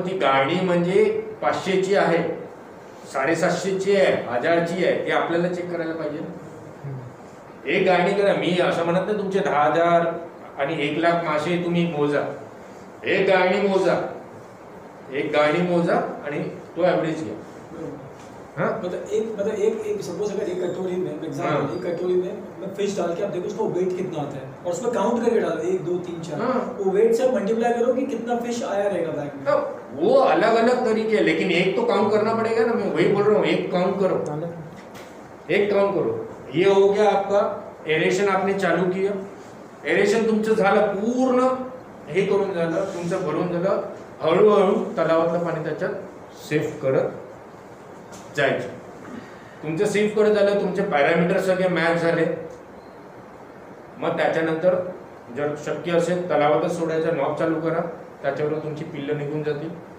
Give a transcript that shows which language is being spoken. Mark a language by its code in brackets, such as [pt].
[mr] पण ती गाणी म्हणजे 500ची आहे, 750ची आहे, 1000ची आहे, ते आपल्याला चेक करायला पाहिजे. एक गाणी करा, मी असं म्हणत नाही तुमचे 10,000 आणि 1,00,000 मासे तुम्ही मोजा. एक गाणी मोजा, एक गाणी मोजा आणि तो ॲव्हरेज घ्या. हाँ? [hi] मतलब एक सपोज अगर एक कटोरी में एग्जाम्पल, एक कटोरी में मैं फिश डाल के आप देखो उसका वेट कितना आता है और उसमें काउंट करके डालो 1 2 3 4, वो वेट से मल्टीप्लाई करो कि कितना फिश आया रहेगा बैग में. तो वो अलग अलग तरीके है, लेकिन एक तो काउंट करना पड़ेगा ना. मैं वही बोल रहा हूँ, एक काउंट करो, एक काउंट करो. ये हो गया आपका एरेशन, आपने चालू किया, [mr] एरेशन तुमचं झालं, पूर्ण हे करून झालं, तुमचं भरून झालं. हळूहळू तलावातलं पाणी त्याच्यात सेफ करत जायचं. तुमचं सेफ करत झालं, तुमचे पॅरामीटर सगळे मॅच झाले. मग त्याच्यानंतर जर शक्य असेल तलावातच सोडायचा, नॉब चालू करा, त्याच्यावर तुमची पिल्लं निघून जातील.